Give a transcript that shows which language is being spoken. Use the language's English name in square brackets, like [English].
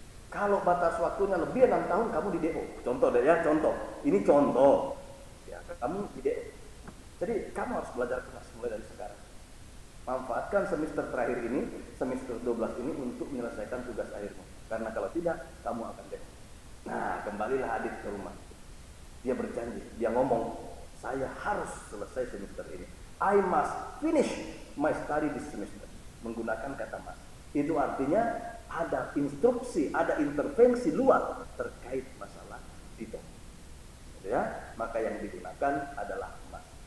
[Indonesian] Kalau batas waktunya lebih 6 tahun kamu di DO. Contoh deh ya, contoh. Ini contoh. Kamu di DO. Jadi kamu harus belajar keras mulai dari sekarang. Manfaatkan semester terakhir ini, semester 12 ini untuk menyelesaikan tugas akhirmu. Karena kalau tidak, kamu akan DO. Nah, kembalilah Adit ke rumah. Dia berjanji, dia ngomong, saya harus selesai semester ini. [English] I must finish my study this semester. [Indonesian] Menggunakan kata must. Itu artinya ada instruksi, ada intervensi luar terkait masalah DITO. Ya, maka yang digunakan adalah emas.